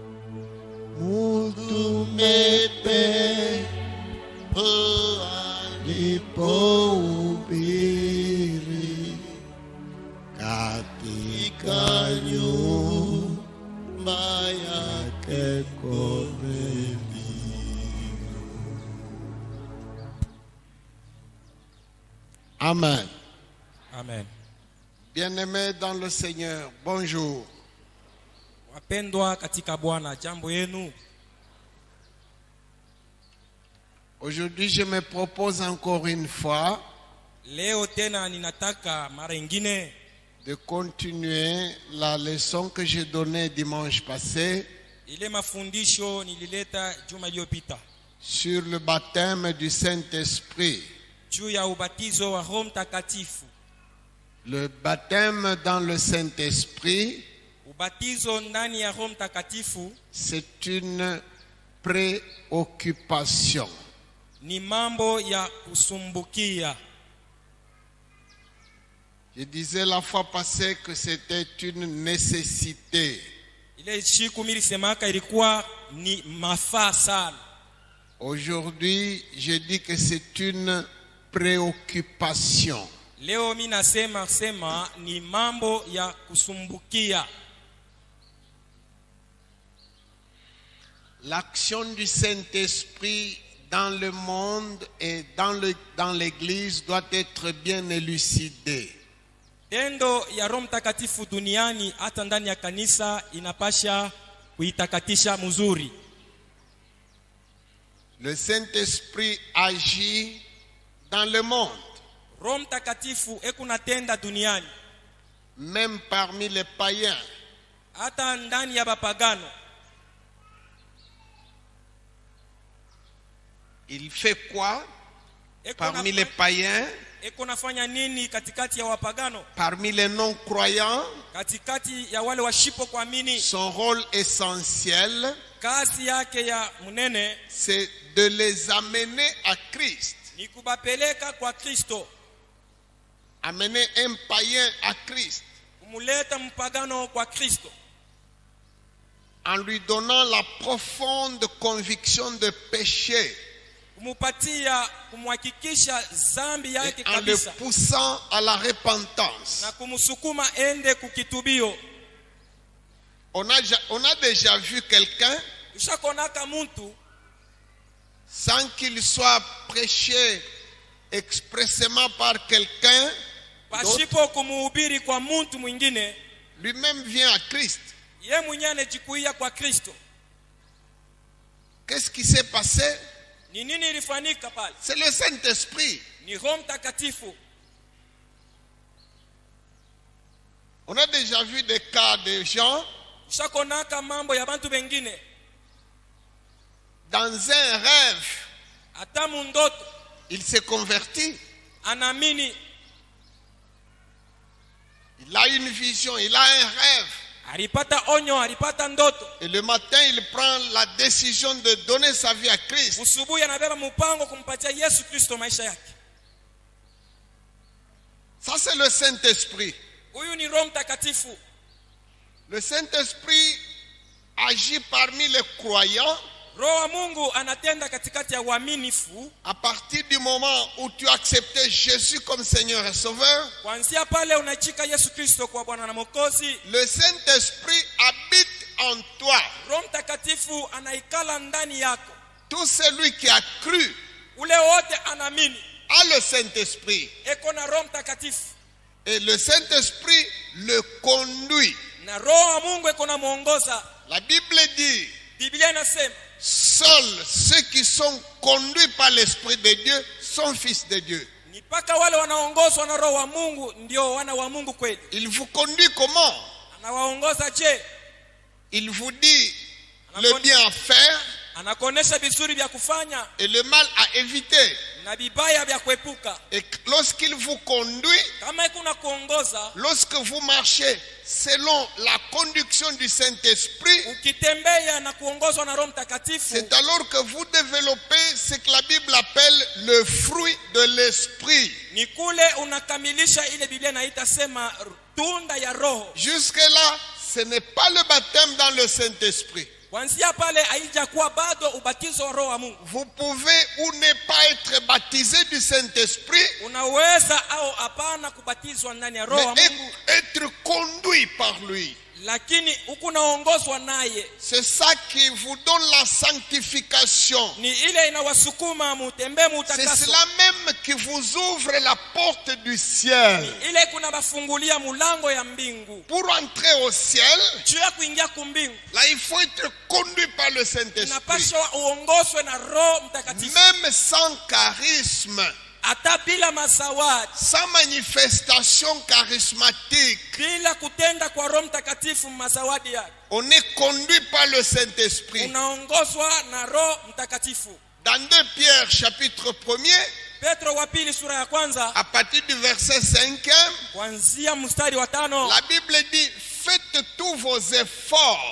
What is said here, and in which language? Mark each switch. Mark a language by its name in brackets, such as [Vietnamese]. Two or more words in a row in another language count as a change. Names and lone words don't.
[Swahili] Utume Petro alipohubiri katika nyumba yake Kornelio. Amen. Amen. [French] Bien-aimés dans le Seigneur, bonjour. [Swahili] Wapendwa katika Bwana, jambo yenu. [French] Aujourd'hui, je me propose encore une fois [Swahili] Leo tena ninataka mara ingine [French] de continuer la leçon que j'ai donnée dimanche passé [Swahili] ile mafundisho nilileta juma iliyopita [French] sur le baptême du Saint-Esprit. [Swahili] juu ya ubatizo wa Roho Mtakatifu. [French] Le baptême dans le Saint-Esprit, [Swahili] Ubatizo ndani ya Roho Mtakatifu [French] c'est une préoccupation. [Swahili] ni mambo ya kusumbukia. [French] Je disais la fois passée que c'était une nécessité. [Swahili] Ile siku milisemaka ilikuwa ni mafaa sana. [French] Aujourd'hui, je dis que c'est une préoccupation. [Swahili] Leo mimi nasema ni mambo ya kusumbukia. [French] L'action du Saint-Esprit dans le monde et dans l'Église doit être bien élucidée. [Swahili] Tendo ya Roho Mtakatifu duniani hata ndani ya kanisa inapasha kuitakatisha mzuri. [French] Le Saint-Esprit agit dans le monde, [Swahili] Roho Mtakatifu ekunatenda duniani, [French] même parmi les païens. [Swahili] hata ndani ya bapagano. [French] Il fait quoi parmi les païens, [Swahili] Ekunafanya nini katikati ya wapagano? [French] parmi les non-croyants? [Swahili] Katikati ya wale washipo kuamini. [French] Son rôle essentiel, [Swahili] Kazi yake ya munene [French] c'est de les amener à Christ. [Swahili] ni kubapeleka kwa Kristo, [French] Amener un païen à Christ [Swahili] kumuleta mpagano kwa Kristo, [French] en lui donnant la profonde conviction de péché [Swahili] kumupatia kumhakikisha zambi yake [French] et en le [Swahili] kabisa [French] poussant à la repentance. [Swahili] na kumsukuma ende kukitubio. [French] On a déjà vu quelqu'un [Swahili] Ushakonaka muntu [French] sans qu'il soit prêché expressément par quelqu'un d'autre, [Swahili] pasipo kumuhubiri kwa muntu mwingine, [French] lui-même vient à Christ. [Swahili] ye mwenyewe anajikuia kwa Kristo. [French] Qu'est-ce qui s'est passé? [Swahili] Ni nini ilifanyika pale? [French] C'est le Saint-Esprit. [Swahili] Ni Roho Mtakatifu. [French] On a déjà vu des cas de gens [Swahili] Ushakonaka mambo ya bantu bengine [French] dans un rêve, [Swahili] hata mundoto [French] il s'est converti. [Swahili] anaamini, [French] Il a une vision, il a un rêve. [Swahili] alipata onyo, alipata ndoto. [French] Et le matin, il prend la décision de donner sa vie à Christ. [Swahili] Usubuhi anabeba mpango kumpatia Yesu Kristo maisha yake. [French] c'est le Saint-Esprit. [Swahili] Huyu ni Roho Mtakatifu. [French] Le Saint-Esprit agit parmi les croyants [Swahili] Roho wa Mungu anatenda katikati ya waaminifu. [French] à partir du moment où tu as accepté Jésus comme Seigneur et Sauveur. [Swahili] Kuanzia pale unachika Yesu Kristo kwa Bwana na Mwokozi, [French] Le Saint-Esprit habite en toi. [Swahili] Roho Mtakatifu anaikala ndani yako. [French] Tout celui qui a cru [Swahili] Ule wote anaamini [French] a le Saint-Esprit. [Swahili] eko na Roho Mtakatifu, [French] Et le Saint-Esprit le conduit. [Swahili] na Roho wa Mungu eko na muongoza. [French] La Bible dit, [Swahili] Biblia inasema [French] seuls ceux qui sont conduits par l'Esprit de Dieu sont fils de Dieu. [Swahili] ni mpaka wale wanaongozwa na Roho wa Mungu ndio wana wa Mungu kweli. [French] Il vous conduit comment? [Swahili] Anawaongoza je? [French] Il vous dit le bien à faire [Swahili] Anakuonesha vizuri vya kufanya [French] et le mal à éviter. [Swahili] na vibaya vya kuepuka. [French] Et lorsqu'il vous conduit, [Swahili] Kama kuna kuongoza, [French] lorsque vous marchez selon la conduction du Saint-Esprit, [Swahili] ukitembea na kuongozwa na Roho Mtakatifu, [French] c'est alors que vous développez ce que la Bible appelle le fruit de l'Esprit. [Swahili] ni kule unakamilisha ile Biblia inaita sema tunda ya Roho. [French] Jusque-là, ce n'est pas le baptême dans le Saint-Esprit. [Swahili] Kuanzia pale haijakuwa bado ubatizo wa Roho wa Mungu. [French] Vous pouvez ou ne pas être baptisé du Saint-Esprit, [Swahili] Unaweza au hapana kubatizwa ndani ya Roho wa [French] mais [Swahili] Mungu, [French] être conduit par lui. [Swahili] lakini huku naongozwa naye. [French] C'est ça qui vous donne la sanctification. [Swahili] Ni ile inawasukuma mutembee [French] C'est [Swahili] mutakaso. [French] cela même qui vous ouvre la porte du ciel. [Swahili] Ile kuna bafungulia mulango ya mbingu. [French] Pour entrer au ciel, [Swahili] Juu ya kuingia kumbingu, [French] là il faut être conduit par le Saint-Esprit. [Swahili] unapaswa uongozwe na Roho Mtakatifu. [French] Même sans charisme, [Swahili] Hata bila masawadi, [French] sans manifestation charismatique, [Swahili] bila kutenda kwa Roho Mtakatifu masawadi yake, [French] on est conduit par le Saint-Esprit. [Swahili] unaongozwa na Roho Mtakatifu. [French] Dans 2 Pierre chapitre 1er, [Swahili] Petro wa pili sura ya kwanza [French] à partir du verset 5e, [Swahili] kuanzia mstari wa 5, [French] la Bible dit, faites tous vos efforts